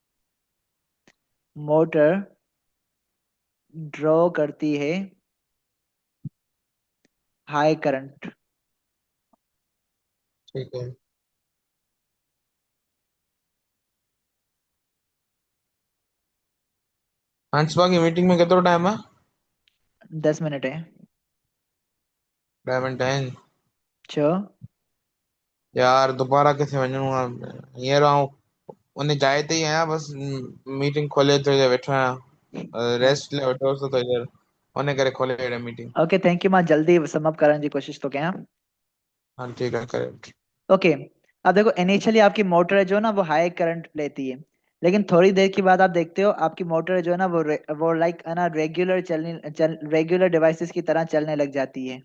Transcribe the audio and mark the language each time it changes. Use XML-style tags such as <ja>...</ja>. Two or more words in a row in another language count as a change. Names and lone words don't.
<hi>मोटर ड्रॉ करती है</hi> <en>high current.</en> <hi>ठीक है।</hi> <sd>हंसपा की मीटिंग में केतिरो टाइम आहे?</sd> <hi>10 मिनट है। 11 10।</hi> <sd>छो? यार दोबारा किथे वञिणो आहे हींअर आऊं उन जाइ ते ई आहियां बस। मीटिंग खोले थोड़ी देर वेठो आहियां रेस्ट लाइ वेठो हुअसि थोड़ी देर उन करे खोले हेॾे मीटिंग।</sd> <en>Okay, thank you.</en> <sd>मां जल्दी समअप करण जी कोशिश तो कयां।</sd> <hi>हाँ ठीक है करे। ओके, अब देखो, इनिशियली आपकी मोटर है जो ना वो हाई करंट लेती है, लेकिन थोड़ी देर के बाद आप देखते हो आपकी मोटर जो है ना वो लाइक है ना</hi> <en>regular devices</en> <hi>की तरह चलने लग जाती है।</hi>